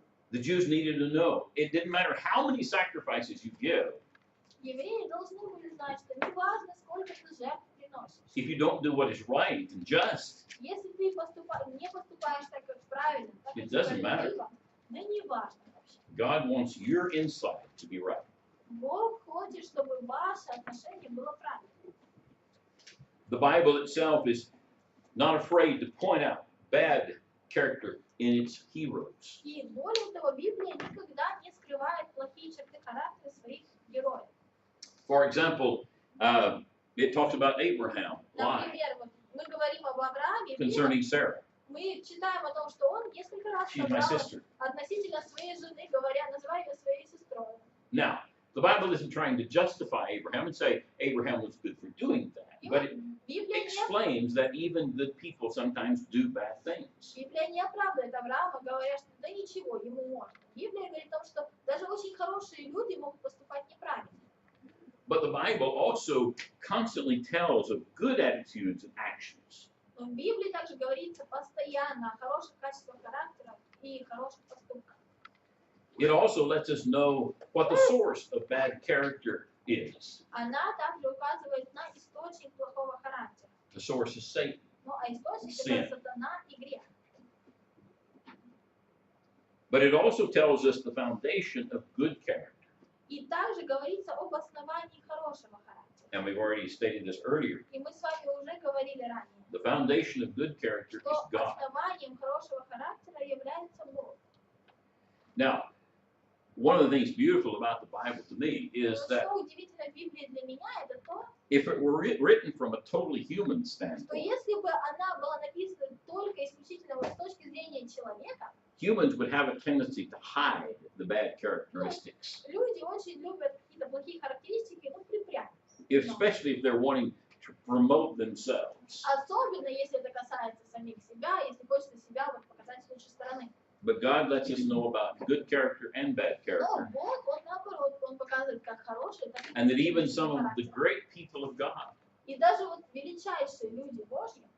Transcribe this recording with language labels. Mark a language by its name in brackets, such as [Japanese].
[English] The Jews needed to know it didn't matter how many sacrifices you give, [Russian] Евреи должны были знать, что не важно, сколько ты жертв приносишь. [English] if you don't do what is right and just, [Russian] Если ты не поступаешь так, как правильно, так, как [English] It doesn't [Russian] справедливо, да не важно вообще. [English] God wants your inside to be right. [Russian] Бог хочет, чтобы ваше отношение было правильным. [English] The Bible itself is not afraid to point out bad character in its heroes. [Russian] И более того, Библия никогда не скрывает плохие черты характера своих героев. [English] For example, it talks about Abraham, lie [Russian] Например, вот мы говорим об Аврааме, [English] concerning Sarah. [Russian] Мы читаем о том, что он несколько раз [English] She's my [Russian] сказал [English] sister. [Russian] относительно своей жены, говоря, называя ее своей сестрой. [English] Now, the Bible isn't trying to justify Abraham and say Abraham was good for doing that, [Russian] И [English] but [Russian] вот [English] it [Russian] Библия не [English] explains that even good people sometimes do bad things. [Russian] Библия не оправдывает Авраама, говоря, что да ничего, ему можно. Библия говорит о том, что даже очень хорошие люди могут поступать неправильно. [English] But the Bible also constantly tells of good attitudes and actions. [Russian] Но в Библии также говорится постоянно о хороших качествах характера и хороших поступках. [English] It also lets us know what the source of bad character is. [Russian] Она также указывает на источник плохого характера. [English] The source is Satan. [Russian] Ну, а источник [English] Sin. [Russian] это сатана и грех. [English] But it also tells us the foundation of good character. [Russian] И также говорится об основании хорошего характера. [English] And we've already stated this earlier. [Russian] И мы с вами уже говорили ранее, [English] The foundation of good character is [Russian] что [English] God. [Russian] основанием хорошего характера является Бог. [English] Now, one of the things beautiful about the Bible to me is [Russian] Но [English] that [Russian] что удивительно в Библии для меня, это то, [English] if it were written from a totally human [Russian] что [English] standpoint, [Russian] если бы она была написана только исключительно вот с точки зрения человека, [English] humans would have a tendency to hide the bad characteristics, [Russian] люди очень любят какие-то плохие характеристики, ну, припрятать. [English] especially if they're wanting to promote themselves. [Russian] Особенно если это касается самих себя, если хочется себя вот показать с лучшей стороны. [English] But God lets us know about good character and bad [Russian] Но [English] character, [Russian] Бог, он наоборот, он показывает как хороший, так и [English] and that even [Russian] плохой [English] some of the [Russian] характер. [English] great people of God [Russian] И даже вот величайшие люди Божьи